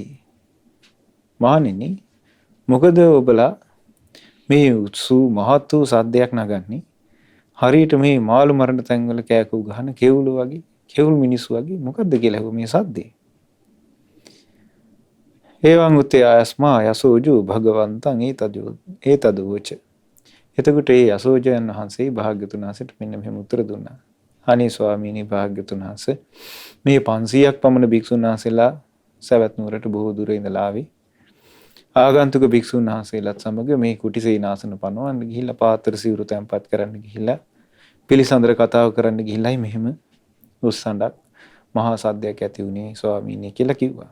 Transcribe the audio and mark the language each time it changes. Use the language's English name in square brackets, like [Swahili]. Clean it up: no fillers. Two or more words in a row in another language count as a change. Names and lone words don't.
[Sinhala] මහණෙනි මොකද ඔබලා මේ උත්සු මහත් වූ සද්දයක් නගන්නේ? හරියට මේ මාළු මරණ තැන්වල කෑකෝ ගහන කෙවුළු වගේ, කෙවුල් මිනිස්සු වගේ. මොකද්ද කියලා ඇහුවා මේ සද්දේ. [Pali] ඒවං උත්තේ ආයස්මා යසෝජු භගවන්තං ඒතදෝච. [Sinhala] එතකොට ඒ යසෝජයන් වහන්සේ භාග්‍යතුන් වහන්සේට මෙන්න මෙහෙම උත්තර දුන්නා. අනේ ස්වාමීනි භාග්‍යතුන් වහන්සේ මේ 500ක් පමණ භික්ෂුන් වහන්සේලා සවැත් නුවරට බොහෝ දුර ඉඳලා ආවේ. ආගන්තුක භික්ෂුන් වහන්සේලාත් සමග මේ කුටි සේනාසන පනවන්න ගිහිල්ලා පාත්‍ර සිවුරු තැන්පත් කරන්න ගිහිල්ලා පිළිසඳර කතාව කරන්න ගිහිල්ලායි මෙහෙම උස්සඬක් මහා සද්දයක් ඇති වුණේ ස්වාමීනි කියලා කිව්වා.